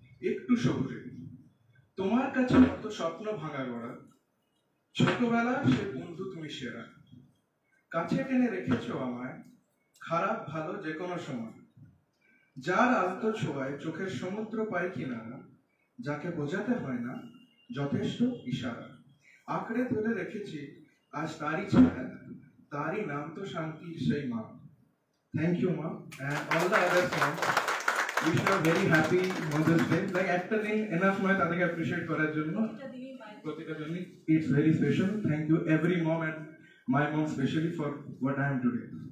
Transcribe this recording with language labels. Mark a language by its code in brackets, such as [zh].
[bn] একটু শহুরে, তোমার কাছে কত স্বপ্ন ভাঙা গড়া, ছোটবেলা সে বন্ধু তুমি সেরা, কাছে টেনে রেখেছো আমায়, খারাপ ভালো যে কোনো সময়, যার আলতো ছোঁয়ায় চোখের সমুদ্র পায় কিনারা, যাকে বোঝাতে হয় না যথেষ্ট ইশারা, আঁকড়ে ধরে রেখেছি আজ তারই ছায়া, তারই নাম তো শান্তির সেই মা। [en] Thank you মা, and all the other friends. Wish you a very happy Mother's Day. [bn] Like একটা দিন enough নয় তাদেরকে appreciate করার জন্য, প্রতিটা দিনই [en] it's very special. Thank you every mom and my mom especially for what I am today.